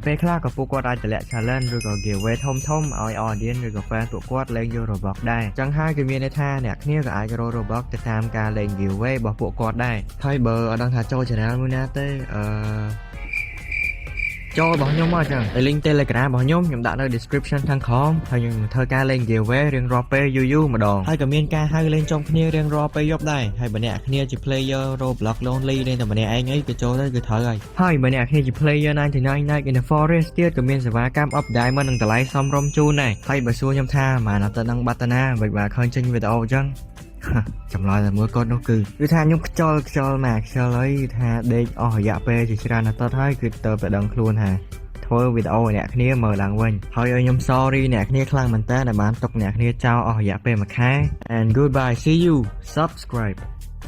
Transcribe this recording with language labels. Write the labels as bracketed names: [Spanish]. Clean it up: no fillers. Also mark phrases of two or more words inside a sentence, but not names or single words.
[Khmer] ពេលខ្លះក៏ពួកគាត់អាចតម្លាក់ challenge ឬក៏ giveaway ធំឲ្យ audience ឬក៏ fan ពួកគាត់លេងយក Roblox ដែរចឹងហើយគឺមានន័យថាអ្នកគ្នាក៏អាចរក Roblox ទៅតាមការលេង giveaway របស់ពួកគាត់ដែរហើយបើអត់ដឹងថាចូល channel មួយណាទេចូលរបស់ខ្ញុំមក ចឹងតែ link Telegram របស់ខ្ញុំដាក់នៅ description ខាងក្រោមហើយខ្ញុំធ្វើការលេង giveaway រៀងរាល់ពេលយូរម្ដងហើយក៏មានការហៅលេងជុំគ្នារៀងរាល់ពេល យប់ដែរហើយបើអ្នកគ្នាជា player Roblox Lonely លេងតែម្នាក់ឯងអីក៏ចូលទៅគឺត្រូវហើយបើអ្នកគ្នាជា player 99 Night in the Forest ទៀតក៏មានសេវាកម្ម [English] up diamond [Khmer] និងតម្លៃសមរម្យជូនដែរហើយបើសួរខ្ញុំថាម៉ានអត់ទៅនឹងបាត់តាណាមិនបានឃើញចេញវីដេអូចឹងចម្លើយតែមួយគាត់នោះគឺថាខ្ញុំខ្ជិលមកខ្ជិលហើយថាដេកអស់រយៈពេលជាច្រើនណាស់តហើយគឺទៅតែដឹងខ្លួនថាធ្វើវីដេអូអ្នកគ្នាមើលឡើងវិញហើយឲ្យខ្ញុំ sorry អ្នកគ្នាខ្លាំងមែនតើដែលបានຕົកអ្នកគ្នាចោលអស់រយៈពេលមួយខែ [English] and goodbye see you subscribe